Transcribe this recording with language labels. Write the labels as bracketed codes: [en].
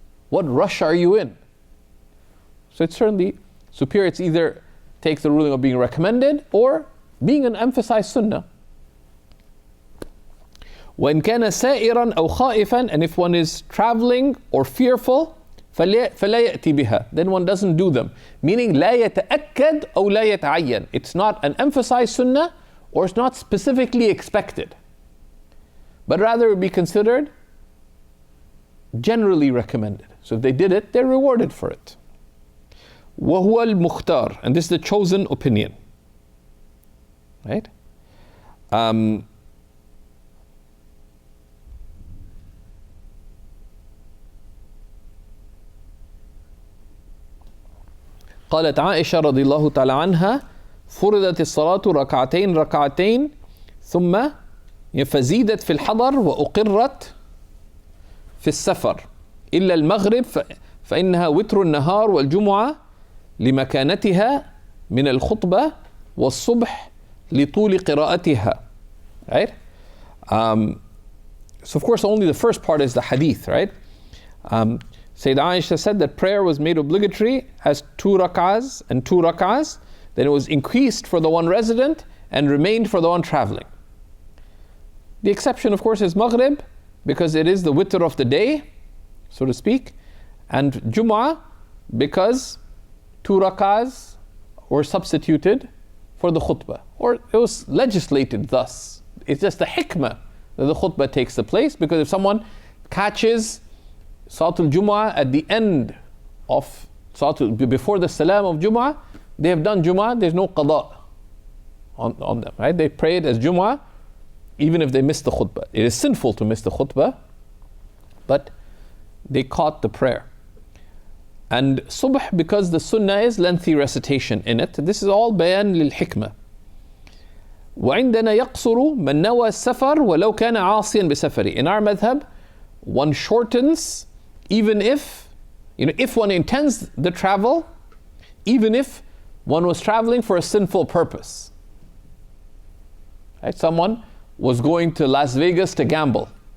[en] What rush are you in? So it's certainly superior. It's either takes the ruling of being recommended or being an emphasized sunnah. [ar] وَإِنْ كَانَ سَائِرًا أَوْ خَائِفًا. [en] And if one is traveling or fearful, [ar] فَلَا يَأْتِ بِهَا. [en] Then one doesn't do them. [ar] Meaning, لَا يَتَأَكَّدْ أَوْ لَا يَتَعَيَّنْ. [en] It's not an emphasized sunnah, or it's not specifically expected. But rather it would be considered generally recommended. So if they did it, they're rewarded for it. [ar] وَهُوَ الْمُخْتَارِ. [en] And this is the chosen opinion. Right? [ar] قالت عائشة رضي الله تعالى عنها فرضت الصلاة ركعتين ثم فزيدت في الحضر وأقرت في السفر إلا المغرب فإنها وتر النهار والجمعة لمكانتها من الخطبة والصبح لطول قراءتها. [en] Right? So of course only the first part is the hadith, right? Sayyida Aisha said that prayer was made obligatory as 2 rak'ahs and 2 rak'ahs. Then it was increased for the one resident and remained for the one traveling. The exception, of course, is Maghrib, because it is the witr of the day, so to speak, and Jum'ah, because 2 rak'ahs were substituted for the khutbah, or it was legislated thus. It's just the hikmah that the khutbah takes the place, because if someone catches Salatul Jum'ah at the end of before the salam of Jum'ah, they have done Jum'ah, there's no qada on them, right? They prayed as Jum'ah, even if they missed the khutbah. It is sinful to miss the khutbah, but they caught the prayer. And subh, because the sunnah is lengthy recitation in it, this is all bayan lil hikmah. [ar] وعندنا يقصر من نوى السفر ولو كان عاصيا بسفره. [en] In our madhab, one shortens even if one intends the travel, even if one was traveling for a sinful purpose. Right? Someone was going to Las Vegas to gamble.